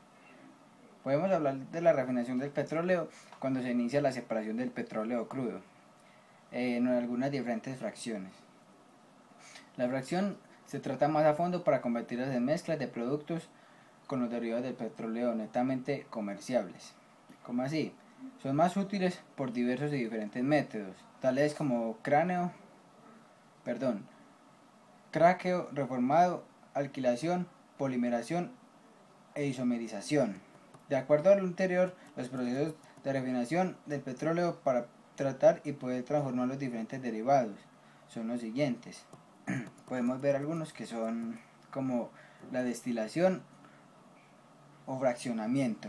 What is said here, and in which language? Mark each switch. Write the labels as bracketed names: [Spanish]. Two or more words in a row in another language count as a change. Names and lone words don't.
[Spanish] Podemos hablar de la refinación del petróleo cuando se inicia la separación del petróleo crudo en algunas diferentes fracciones. La fracción se trata más a fondo para convertirlas en mezclas de productos con los derivados del petróleo netamente comerciables. ¿Cómo así? Son más útiles por diversos y diferentes métodos, tales como craqueo reformado, alquilación, polimeración e isomerización. De acuerdo a lo anterior, los procesos de refinación del petróleo para tratar y poder transformar los diferentes derivados son los siguientes. Podemos ver algunos que son como la destilación o fraccionamiento.